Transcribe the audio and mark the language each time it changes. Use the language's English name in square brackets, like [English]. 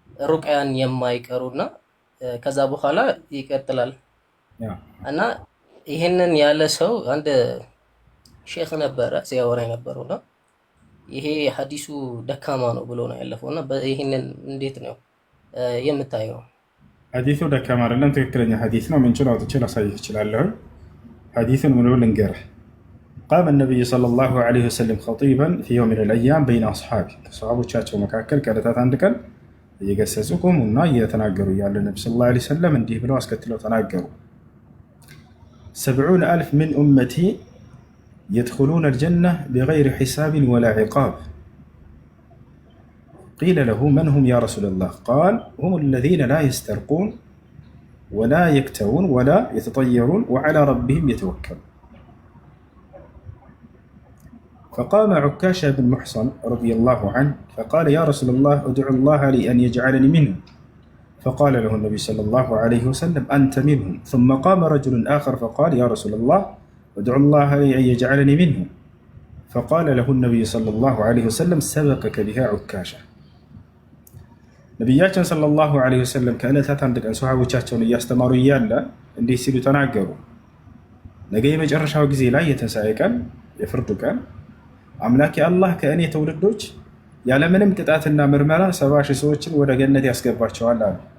[Amharic] ሩቅያን የማይቀሩና ከዛ በኋላ ይቀጥላል እና ይሄንን ያለ ሰው አንድ ሼክ ነበረ ሲያወራ የነበረውና ይሄ ሐዲሱ ደካማ ነው ብሎ ነው ያለፈውና ይሄንን እንዴት ነው የምታየው? ሐዲሱ ደካማ አይደለም፣ ትክክለኛ ሐዲስ ነው። ምን ችላው ተችላ ሳይህ ይችላል። ሐዲሱን ምን ብሎ ልንገርህ? [Arabic] قام النبي صلى الله عليه وسلم خطيبا في يوم من الايام بين اصحابه [Amharic] ከሰሃቦቻቸው መካከል ከዕለታት አንድ ቀን እየገሰጹ ቆሙና እየተናገሩ ያለ ነብዩ ሰለላሁ ዐለይሂ ወሰለም እንዲህ ብለው አስከትለው ተናገሩ። [Arabic] 70,000 من امتي يدخلون الجنة بغير حساب ولا عقاب. قيل له من هم يا رسول الله؟ قال هم الذين لا يسترقون ولا يكتوون ولا يتطيرون وعلى ربهم يتوكلون. فقام عكاشة بن محصن رضي الله عنه فقال يا رسول الله ادعو الله لي أن يجعلني منهم. فقال له النبي صلى الله عليه وسلم أنت منهم. ثم قام رجل آخر فقال يا رسول الله ادعو الله لي أن يجعلني منهم. فقال له النبي صلى الله عليه وسلم سبقك بها عكاشة. [Amharic] ነቢያችን ሰለላሁ ዐለይሂ ወሰለም ከዕለታት አንድ ቀን ሶሐቦቻቸውን እያስተማሩ እያለ እንዲህ ሲሉ ተናገሩ። ነገ የመጨረሻው ጊዜ ላይ የትንሣኤ ቀን የፍርዱ ቀን አምላኬ አላህ ከእኔ ትውልዶች ያለምንም ቅጣትና ምርመራ 70 ሺህ ሰዎችን ወደ ገነት ያስገባቸዋል አሉ።